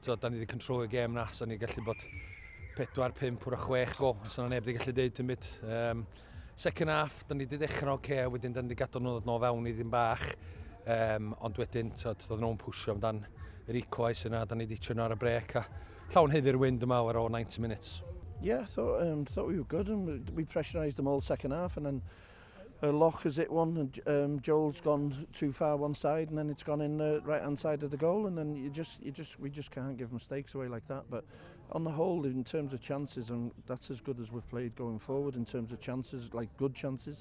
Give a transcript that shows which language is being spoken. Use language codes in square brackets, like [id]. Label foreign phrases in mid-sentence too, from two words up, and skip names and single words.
[cy] Da ni wedi control y gêm na, so ni gallu bod 4, 5 wrth 6 gol. So na neb wedi gallu deud dim byd. [en] Second half, [cy] da ni wedi dechrau'n oce, wedyn da ni wedi gadael nhw nôl fewn i ddim bach. Ond wedyn, doedd nhw'n pwysio amdan yr equalize yna, da ni wedi trio ar y brec. A llawn haeddu'r win dyma ar ôl 90 minutes. [en] Yeah, I thought we were good, and we pressurised them all second half, and then Loch has hit one, and Joel's gone too far one side, and then it's gone in the right hand side of the goal, and then we just can't give mistakes away like that. But on the whole, in terms of chances, and that's as good as we've played going forward in terms of chances, like good chances.